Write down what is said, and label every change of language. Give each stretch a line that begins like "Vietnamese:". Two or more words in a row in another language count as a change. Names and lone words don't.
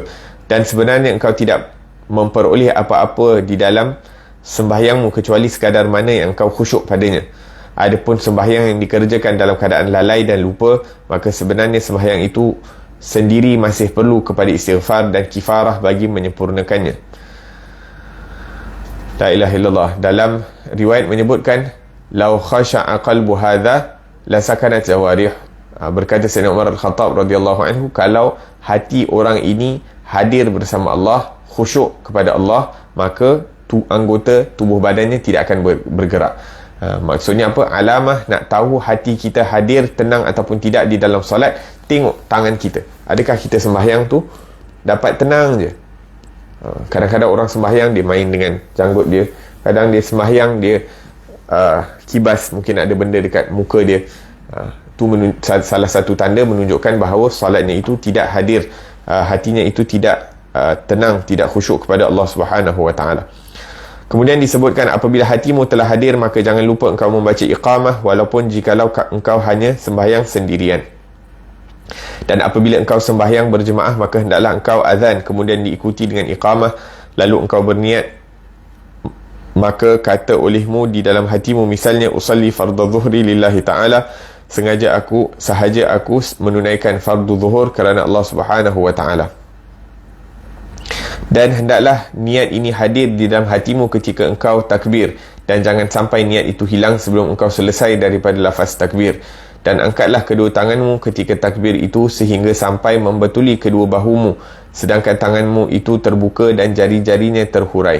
Malay: Dan sebenarnya engkau tidak memperoleh apa-apa di dalam sembahyangmu kecuali sekadar mana yang engkau khusyuk padanya. Adapun sembahyang yang dikerjakan dalam keadaan lalai dan lupa, maka sebenarnya sembahyang itu sendiri masih perlu kepada istighfar dan kifarah bagi menyempurnakannya.
Arabic: لا إله إلا الله.
Malay: Dalam riwayat menyebutkan,
Arabic: لو خشع قلب هذا لسكنت جوارحه.
Malay: Berkata Sayyidina Umar Al-Khattab
Arabic: رضي الله عنه,
Malay: kalau hati orang ini hadir bersama Allah, khusyuk kepada Allah, maka anggota tubuh badannya tidak akan bergerak. Maksudnya apa? Alamah nak tahu hati kita hadir, tenang ataupun tidak di dalam solat, tengok tangan kita. Adakah kita sembahyang tu dapat tenang je? Kadang-kadang orang sembahyang dia main dengan janggut dia, kadang dia sembahyang dia kibas, mungkin ada benda dekat muka dia. Itu salah satu tanda menunjukkan bahawa solatnya itu tidak hadir, hatinya itu tidak tenang, tidak khusyuk kepada Allah
Arabic: سبحانه وتعالى.
Malay: Kemudian disebutkan, apabila hatimu telah hadir, maka jangan lupa engkau membaca iqamah, walaupun jikalau engkau hanya sembahyang sendirian. Dan apabila engkau sembahyang berjemaah, maka hendaklah engkau azan, kemudian diikuti dengan iqamah, lalu engkau berniat. Maka kata olehmu di dalam hatimu, misalnya,
Arabic: أصلي فرض الظهر لله تعالى,
Malay: sahaja aku menunaikan fardu zuhur kerana Allah
Arabic: سبحانه وتعالى.
Malay: Dan hendaklah niat ini hadir di dalam hatimu ketika engkau takbir, dan jangan sampai niat itu hilang sebelum engkau selesai daripada lafaz takbir. Dan angkatlah kedua tanganmu ketika takbir itu sehingga sampai membetuli kedua bahumu, sedangkan tanganmu itu terbuka dan jari-jarinya terhurai.